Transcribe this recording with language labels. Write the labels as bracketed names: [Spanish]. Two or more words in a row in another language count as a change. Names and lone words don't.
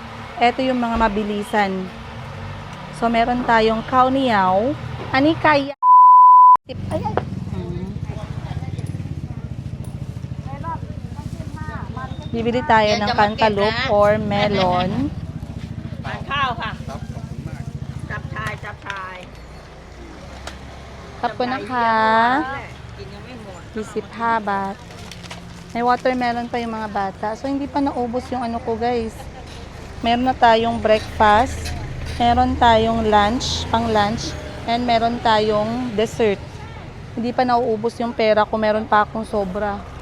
[Filipino] Ito yung mga mabilisan. So, meron tayong [Thai] ข้าวเหนียว, [Filipino] ani kaya. Ay, ay. Bibili tayo ng cantaloupe or melon. [Thai] ทานข้าวค่ะ จับชายจับชาย [Filipino] Tapos na ka. [Thai] กินยังไม่หมด [Filipino] 25 baht. May watermelon pa yung mga bata. So, hindi pa naubos yung ano ko, guys. Meron na tayong breakfast. Meron tayong lunch, pang lunch. And meron tayong dessert. Hindi pa nauubos yung pera ko. Meron pa akong sobra.